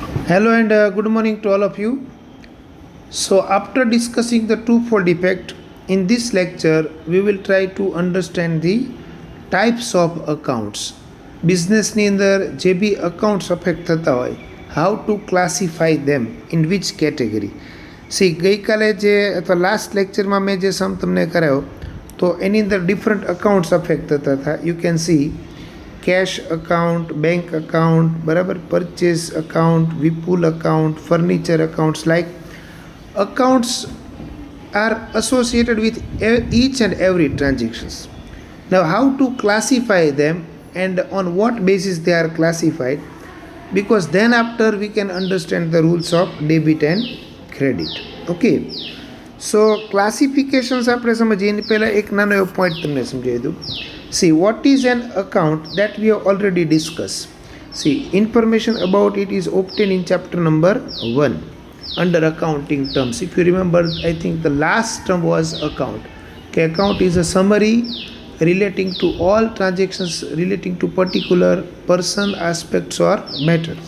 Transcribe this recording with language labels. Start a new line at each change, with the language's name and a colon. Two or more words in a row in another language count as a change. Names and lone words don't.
English: Hello and good morning to all of you. So, after discussing the twofold effect, in this lecture we will try to understand the types of accounts.
Gujarati: બિઝનેસની અંદર જે બી
English: accounts affect
Gujarati: થતા હોય,
English: how to classify them in which category.
Gujarati: ગઈકાલે જે અથવા
English: last lecture
Gujarati: મેં જે સમ તમને કરાયો તો એની અંદર
English: different accounts affect
Gujarati: થતા હતા.
English: You can see cash account, bank account, બરાબર, purchase account, Vipul account, furniture accounts. લાઈક accounts are associated with each and every transactions. Now how to classify them and on what basis they are classified, because then after we can understand the rules of debit and credit. Okay, so classifications
Gujarati: આપણે સમજીએ એની પહેલાં એક નાનો એવો પોઈન્ટ તમને સમજાવી દઉં.
English: See, what is an account that we have already discussed. See, information about it is obtained in chapter number 1 under accounting terms. If you remember, I think the last term was account. Okay, account is a summary relating to all transactions relating to particular person, aspects or matters.